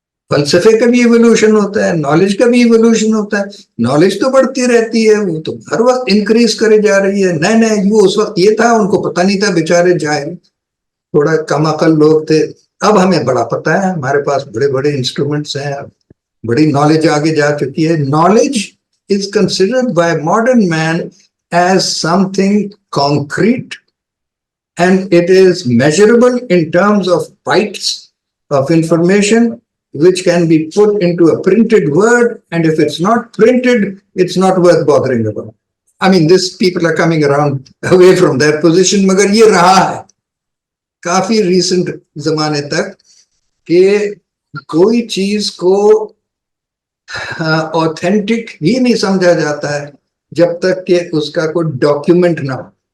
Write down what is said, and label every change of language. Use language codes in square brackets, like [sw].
[ur] فلسفے کا بھی ایوولوشن ہوتا ہے، نالج کا بھی ایوولوشن ہوتا ہے. نالج تو بڑھتی رہتی ہے، وہ تو ہر وقت انکریز کرے جا رہی ہے. نئے وہ اس وقت یہ تھا، ان کو پتہ نہیں تھا، بیچارے جاہل تھوڑا کم عقل لوگ تھے. اب ہمیں بڑا پتہ ہے، ہمارے پاس بڑے بڑے انسٹرومنٹس ہیں، بڑی نالج آگے جا چکی ہے. [en] Knowledge is considered by modern man as something concrete, and it is measurable in terms of bytes of information which can be put into a printed word, and if it's not printed, it's not worth bothering about. I mean, these people are coming around away from their position, [ur] مگر یہ رہا ہے کافی recent زمانے تک کہ کوئی چیز کو آتھینٹک ہی نہیں سمجھا جاتا ہے جب تک کہ اس کا کوئی ڈاکیومنٹ نہ ہو.